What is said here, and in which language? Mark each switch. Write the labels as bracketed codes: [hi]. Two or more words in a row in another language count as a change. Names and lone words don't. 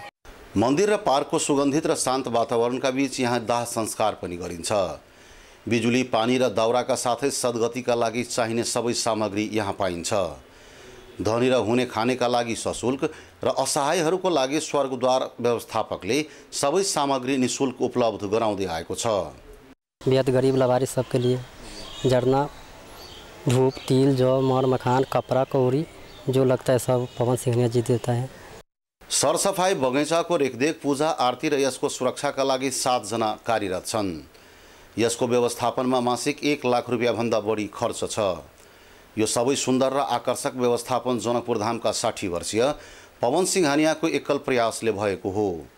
[ne] मन्दिर र पार्कको सुगन्धित र शान्त वातावरणका बीच यहाँ दाह संस्कार पनि गरिन्छ। बिजुली, पानी र दाउराका साथै सद्गतिका लागि चाहिने सबै सामग्री यहाँ पाइन्छ। धनी र हुने खानेका लागि सशुल्क र असहायहरूको लागि स्वर्गद्वार व्यवस्थापकले सबै सामग्री निःशुल्क उपलब्ध गराउँदै आएको छ। [hi] बेहद गरीब लावारिस सबके लिए जरना, धूप, तिल, जौ, मर, मखान, कपड़ा, कौड़ी जो लगता है सब पवन सिंह जी देता है। [ne] सरसफाई, बगैँचाको रेखदेख, पूजा आरती र यसको सुरक्षाका लागि 7 जना कार्यरत छन्। यसको व्यवस्थापनमा मासिक 1 लाख रुपियाँभन्दा बढी खर्च छ। यो सबै सुन्दर र आकर्षक व्यवस्थापन जनकपुर धामका 60 वर्षीय पवन सिंहानियाको एकल प्रयासले भएको हो।